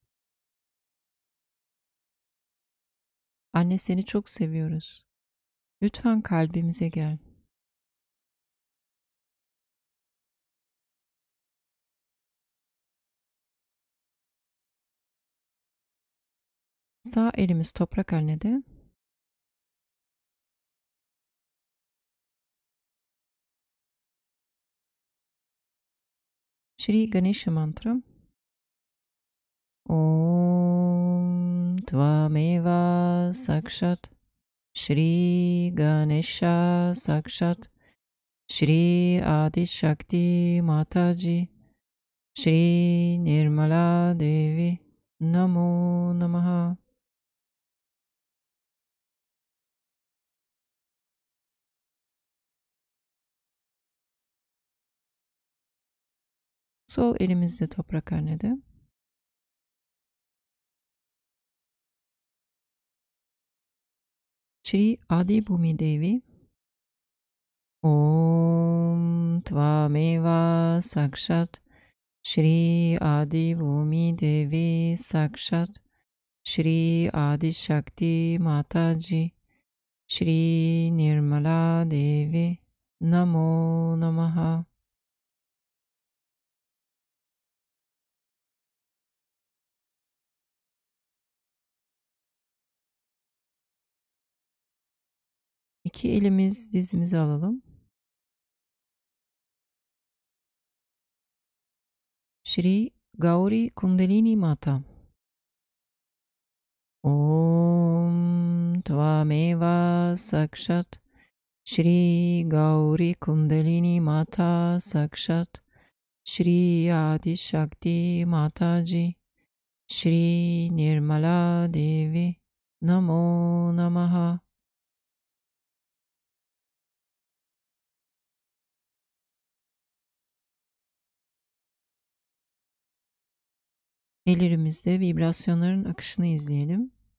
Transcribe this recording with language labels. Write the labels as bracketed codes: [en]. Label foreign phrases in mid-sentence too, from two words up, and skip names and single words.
[tr] Anne seni çok seviyoruz. Lütfen kalbimize gel. Sağ elimiz toprak annede. [sa] Shri Ganesha mantra. ॐ त्वमेव साक्षात् श्री गणेश साक्षात् श्री आदि शक्ति माताजी श्री निर्मला देवी नमो नमः. [tr] Sol elimizde toprak hanede. [sa] Shri Adi Bhumi Devi. ॐ त्वमेव साक्षात् श्री आदि भूमि देवी साक्षात् श्री आदि शक्ति माताजी श्री निर्मला देवी नमो नमः. [tr] İki elimiz dizimize alalım. [sa] Shri Gauri Kundalini Mata. ॐ त्वमेव साक्षात् श्री गौरी कुण्डलिनी माता साक्षात् श्री आदि शक्ति माताजी श्री निर्मला देवी नमो नमः. [tr] Ellerimizde vibrasyonların akışını izleyelim.